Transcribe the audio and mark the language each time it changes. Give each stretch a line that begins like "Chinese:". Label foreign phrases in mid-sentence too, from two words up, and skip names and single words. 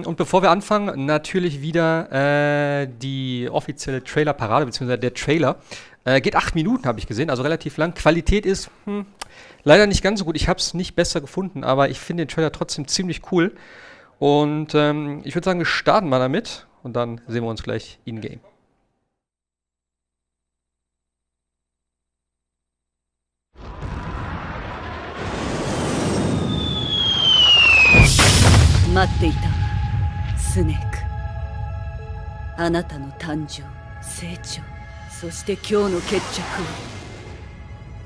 German: Und bevor wir anfangen, natürlich wieder die offizielle Trailer-Parade, beziehungsweise der Trailer. Geht 8 Minuten, habe ich gesehen, also relativ lang. Qualität ist leider nicht ganz so gut. Ich habe es nicht besser gefunden, aber ich finde den Trailer trotzdem ziemlich cool. Und ich würde sagen, wir starten mal damit und dann sehen wir uns gleich in-game.
Japanese: スネーク、あなたの誕生、成長、そして今日の決着を。